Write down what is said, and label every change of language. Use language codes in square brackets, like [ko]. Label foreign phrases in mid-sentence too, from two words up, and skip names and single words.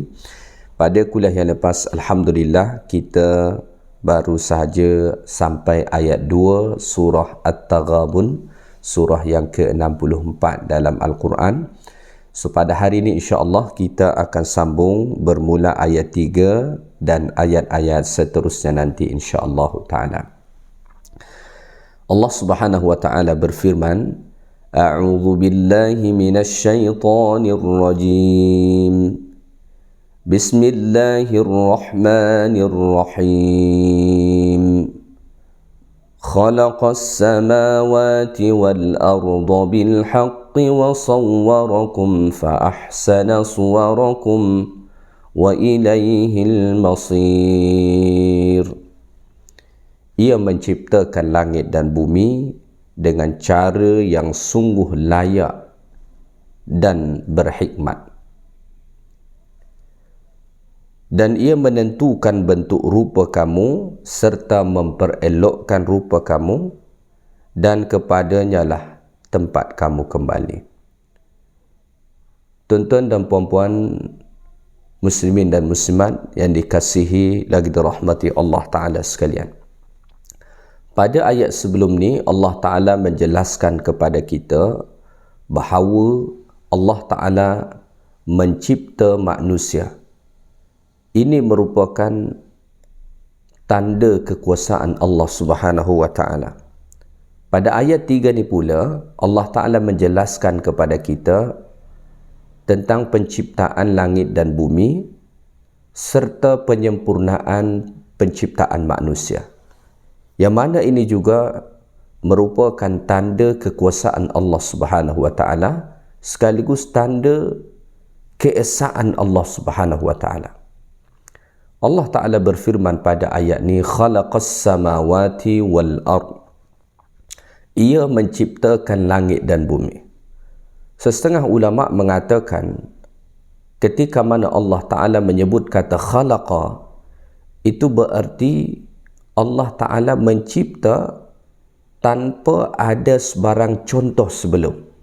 [ms] Pada kuliah yang lepas, Alhamdulillah, kita baru sahaja sampai ayat 2 surah At-Taghabun, surah yang ke-64 dalam Al-Quran. So pada hari ini insyaAllah kita akan sambung bermula ayat 3 dan ayat-ayat seterusnya nanti [ar] إن شاء الله تعالى. الله سبحانه وتعالى berfirman, أعوذ بالله من الشيطان الرجيم. بسم الله الرحمن الرحيم. خلق السماوات والأرض بالحق وصوركم فأحسن صوركم وإليه المصير. [ms] Ia menciptakan langit dan bumi dengan cara yang sungguh layak dan berhikmat. Dan ia menentukan bentuk rupa kamu serta memperelokkan rupa kamu, dan kepadanya lah tempat kamu kembali. Tuan-tuan dan puan-puan muslimin dan muslimat yang dikasihi lagi dirahmati Allah Ta'ala sekalian. Pada ayat sebelum ni Allah Ta'ala menjelaskan kepada kita bahawa Allah Ta'ala mencipta manusia. Ini merupakan tanda kekuasaan Allah [ar] سبحانه وتعالى. [ms] Pada ayat 3 ni pula Allah Ta'ala menjelaskan kepada kita tentang penciptaan langit dan bumi serta penyempurnaan penciptaan manusia. Yang mana ini juga merupakan tanda kekuasaan Allah [ar] سبحانه وتعالى [ms] sekaligus tanda keesaan Allah [ar] سبحانه وتعالى. [ms] Allah Ta'ala berfirman pada ayat ni, [ar] خلق السماوات والأرض. [ms] Ia menciptakan langit dan bumi. Setengah ulama mengatakan ketika mana Allah Ta'ala menyebut kata khalaqa, itu berarti Allah Ta'ala mencipta tanpa ada sebarang contoh sebelum.